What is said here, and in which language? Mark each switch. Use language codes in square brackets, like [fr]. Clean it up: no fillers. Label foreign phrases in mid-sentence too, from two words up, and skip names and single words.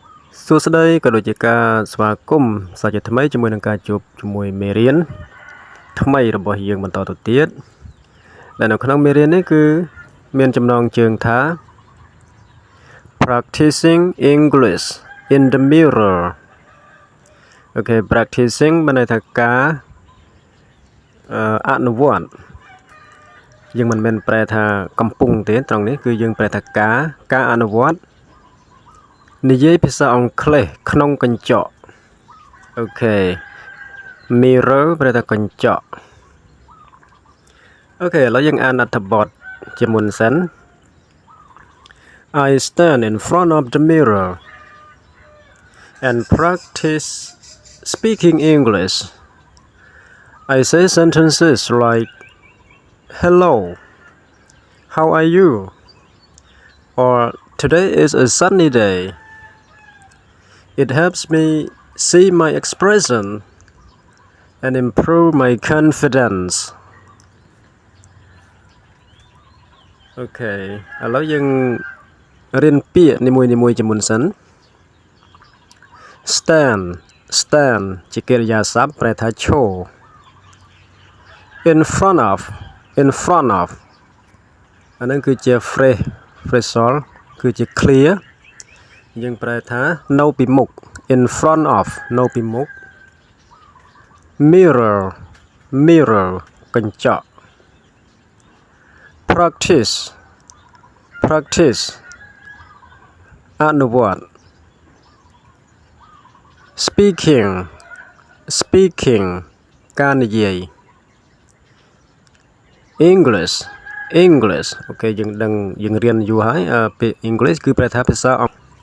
[km] សួស្តីក៏ដូចជាការស្វាគមន៍សាជាថ្មីជាមួយនឹងការជួបជាមួយមេរៀនថ្មីរបស់យើងបន្តទៅទៀតដែលនៅក្នុងមេរៀននេះគឺមានចំណងជើងថា [en] Practicing English in the mirror [km] អូខេ practicing មានន័យថាការអនុវត្តយើងមិនមែនប្រែថាកំពុងទេត្រង់នេះគឺយើងប្រែថាការអនុវត្តនិយាយភាសាអង់គ្លេសក្នុងកញ្ចក់អូខេ mirror ប្រែថាកញ្ចក់ អូខេឥឡូវយើងអានអត្ថបទជាមុនសិន [en] I stand in front of the mirror and practice speaking English. I say sentences like hello, how are you? Or today is a sunny day. It helps me see my expression and improve my confidence. [km] Okay, ឥឡូវយើងរៀនពាក្យនីមួយៗជាមុនសិន stand ជាកិរិយាសព្ទប្រែថាឈរ [en] in front of [km] អានឹងគឺជា phrasal គឺជា clear យើងប្រែថានៅពីមុខ [en] in front of [km] នៅពីមុខ mirror កញ្ចក់ practice អនុវត្ត speaking ការនិយាយ English អូខេយើងរៀនយូរហើយពាក្យ English គឺប្រែថាភាសាអង់